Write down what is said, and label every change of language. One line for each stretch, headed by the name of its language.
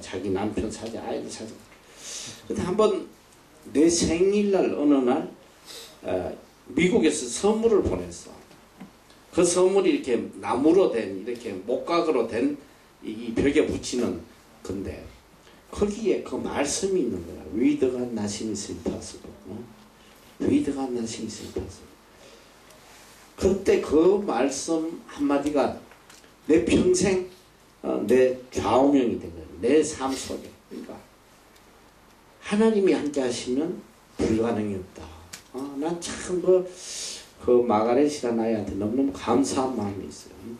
Korean: 자기 남편 사진, 아이들 사진. 근데 한번 내 생일날 어느 날 미국에서 선물을 보냈어. 그 선물이 이렇게 나무로 된 이렇게 목각으로 된 이 벽에 붙이는 건데 거기에 그 말씀이 있는 거야.
English: With God nothing is impossible. With God nothing is impossible.
Korean: 그때 그 말씀 한마디가 내 평생 내 좌우명이 된 거예요. 내 삶 속에. 그러니까 하나님이 함께 하시면 불가능이 없다. 난 참 그 마가렛이라는 아이한테 너무너무 감사한 마음이 있어요.